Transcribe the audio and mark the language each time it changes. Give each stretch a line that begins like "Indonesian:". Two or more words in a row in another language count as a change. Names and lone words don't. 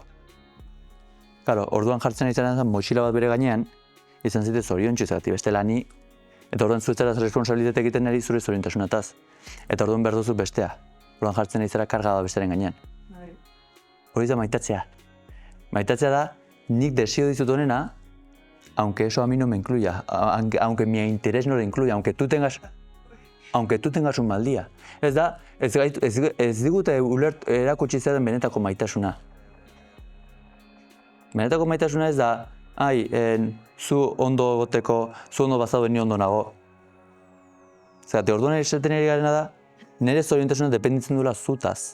Basque: Claro, orduan jartzen ari zara mochila bat bere gainean, izan zite zoriontsu zergatik bestela ni, eta orduan zu ez zara responsabilitate egiten ari zure zoriontasunataz. Eta orduan behar duzu bestea, orduan jartzen ari zara karga da bestearen gainean. Hori da maitatzea. Maitatzea da, nik desio dizut honena,
Spanish: aunque eso a mí no me incluya, aunque mi interés no lo incluya, aunque tú tengas un mal día.
Basque: Ez da, ez digute erakutsi zer den benetako maitasuna. Benetako maitasuna ez da, zu ondo egoteko, zu ondo bazaude ni ondo nago. Zergatik orduan esaten ari garena da, nire zoriontasuna dependitzen duela zutaz.